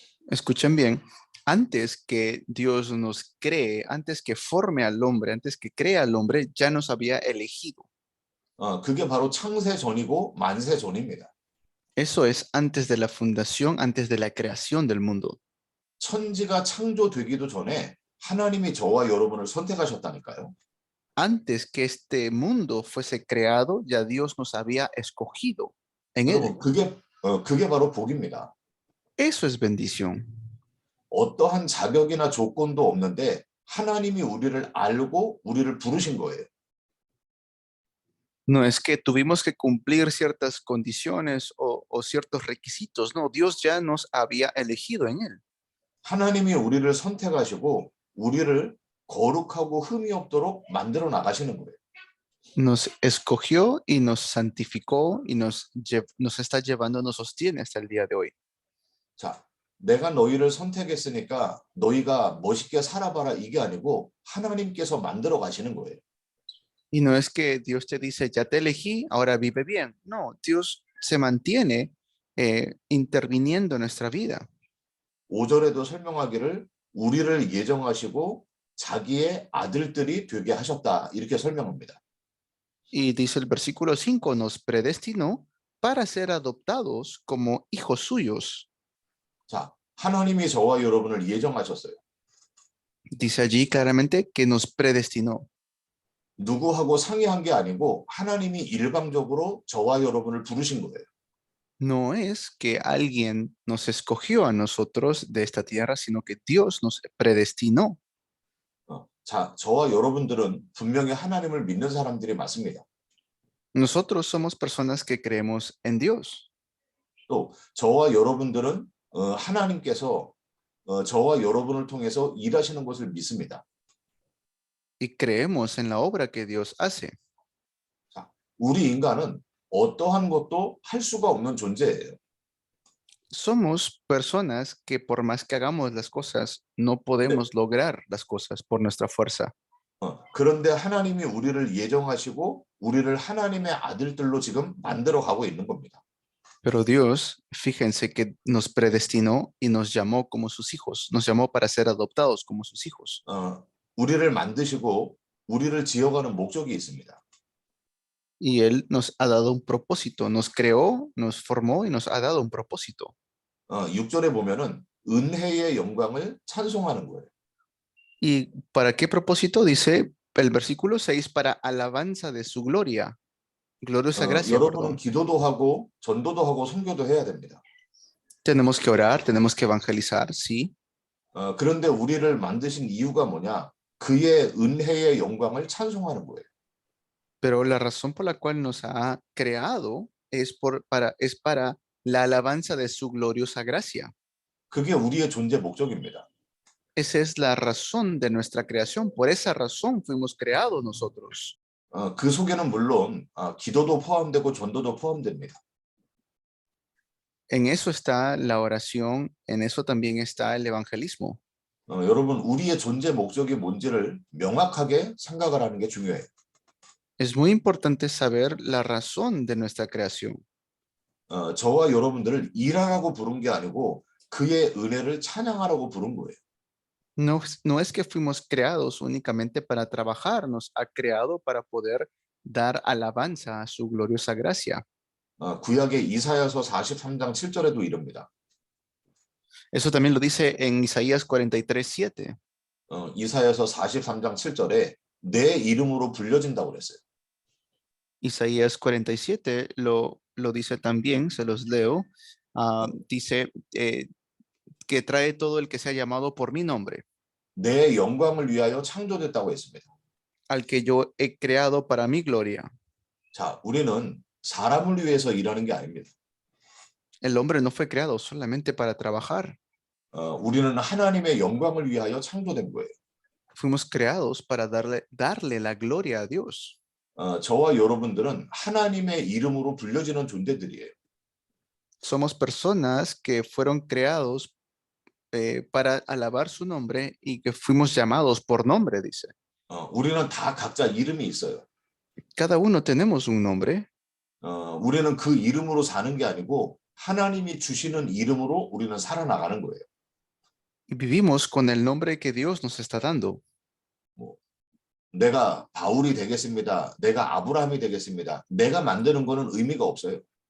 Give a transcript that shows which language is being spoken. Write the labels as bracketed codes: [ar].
[es] Escuchen bien, antes que Dios nos cree, antes que forme al hombre, antes que crea al hombre, ya nos había elegido. [ko] 그게 바로 창세 전이고 만세 전입니다. [es] Eso es antes de la fundación, antes de la creación del mundo. [ko] 천지가 창조되기도 전에 하나님이 저와 여러분을 선택하셨다니까요. [es] Antes que este mundo fuese creado, ya Dios nos había escogido en él. [ko] 그게 바로 복입니다. [es] Eso es bendición. [ko] 어떠한 자격이나 조건도 없는데 하나님이 우리를 알고 우리를 부르신 거예요. [es] No es que tuvimos que cumplir ciertas condiciones o ciertos requisitos. No, Dios ya nos había elegido en él. [ko] 하나님이 우리를 선택하시고 우리를 거룩하고 흠이 없도록 만들어 나가시는 거예요. [es] Nos escogió y nos santificó y nos está llevando, nos sostiene hasta el día de hoy. [ko] 자, 내가 너희를 선택했으니까 너희가 멋있게 살아봐라 이게 아니고 하나님께서 만들어 가시는 거예요. [es] Y no es que Dios te dice, ya te elegí, ahora vive bien. No, Dios se mantiene interviniendo en nuestra vida. [ko] 5절에도 설명하기를 우리를 예정하시고 자기의 아들들이 되게 하셨다. 이렇게 설명합니다. [es] Y dice el versículo 5, nos predestinó para ser adoptados como hijos suyos. [ko] 자, 하나님이 저와 여러분을 예정하셨어요. [es] Dice allí claramente que nos predestinó. [ko] 누구하고 상의한 게 아니고 하나님이 일방적으로 저와 여러분을 부르신 거예요. [es] No es que alguien nos escogió a nosotros de esta tierra, sino que Dios nos predestinó. [ko] 자, 저와 여러분들은 분명히 하나님을 믿는 사람들이 맞습니다. [es] Nosotros somos personas que creemos en Dios. [ko] 또 저와 여러분들은 하나님께서 저와 여러분을 통해서 일하시는 것을 믿습니다. [es] Y creemos en la obra que Dios hace. [ko] 자, 우리 인간은 어떠한 것도 할 수가 없는 존재예요. [es] Somos personas que por más que hagamos las cosas, no podemos lograr las cosas por nuestra fuerza. [ko] 그런데 하나님이 우리를 예정하시고 우리를 하나님의 아들들로 지금 만들어 가고 있는 겁니다. [es] Pero Dios, fíjense que nos predestinó y nos llamó como sus hijos. Nos llamó para ser adoptados como sus hijos. [ko] 우리를 만드시고 우리를 지어가는 목적이 있습니다. [es] Y Él nos ha dado un propósito. Nos creó, nos formó y nos ha dado un propósito. [ko] 6절에 보면은 은혜의 영광을 찬송하는 거예요. [es] ¿Y para qué propósito? Dice el versículo 6, para alabanza de su gloria. Gloriosa gracia, [ko] 여러분은 기도도 하고 전도도 하고 선교도 해야 됩니다. [es] Tenemos que orar, tenemos que evangelizar, sí. [ko] 그런데 우리를 만드신 이유가 뭐냐? 그의 은혜의 영광을 찬송하는 거예요. [es] Pero la razón por la cual nos ha creado es para la alabanza de su gloriosa gracia. [ko] 그게 우리의 존재 목적입니다. [es] Esa es la razón de nuestra creación. Por esa razón fuimos creados nosotros. [ko] 그 속에는 물론 기도도 포함되고 전도도 포함됩니다. [es] En eso está la oración, en eso también está el evangelismo. [ko] 여러분, 우리의 존재 목적이 뭔지를 명확하게 생각을 하는 게 중요해요. [es] Es muy importante saber la razón de nuestra creación. [ko] 저와 여러분들을 일하라고 부른 게 아니고 그의 은혜를 찬양하라고 부른 거예요. [es] No es que fuimos creados únicamente para trabajar, nos ha creado para poder dar alabanza a su gloriosa gracia. [ko] 구약의 이사야서 43장 7절에도 이릅니다. [es] Eso también lo dice en Isaías 43:7. [ko] 이사야서 43장 7절에 내 이름으로 불려진다고 그랬어요. [es] Isaías 47 lo dice también, se los leo. Dice que trae todo el que sea llamado por mi nombre. [ko] 내 영광을 위하여 창조됐다고 했습니다. [es] Al que yo he creado para mi gloria. [ko] 자, 우리는 사람을 위해서 일하는 게 아닙니다. [es] El hombre no fue creado solamente para trabajar. [ko] 우리는 하나님의 영광을 위하여 창조된 거예요. [es] Fuimos creados para darle la gloria a Dios. [ko] 저와 여러분들은 하나님의 이름으로 불려지는 존재들이에요. [es] Somos personas que fueron creados para alabar su nombre y que fuimos llamados por nombre, dice. [ko] 우리는 다 각자 이름이 있어요. [es] Cada uno tenemos un nombre. [ko] 우리는 그 이름으로 사는 게 아니고 하나님이 주시는 이름으로 우리는 살아나가는 거예요. [es] Y vivimos con el nombre que Dios nos está dando. [ko] 내가 바울이 되겠습니다. 내가 아브라함이 되겠습니다. 내가 만드는 거는 의미가 없어요.